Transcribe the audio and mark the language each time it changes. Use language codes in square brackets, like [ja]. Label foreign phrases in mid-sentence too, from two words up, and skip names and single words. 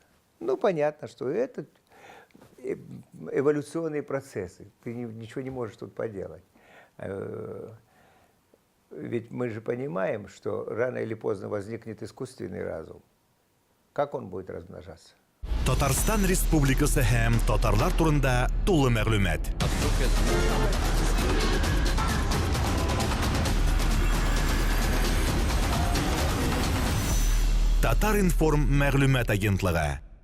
[ru] Понятно, что это эволюционные процессы, ты ничего не можешь тут поделать. Ведь мы же понимаем, что рано или поздно возникнет искусственный разум. Как он будет размножаться? [tt] Татарстан Республикасы һәм татарлар турында тулы мәгълүмат. Татар информ мәгълүмат агентлыгы.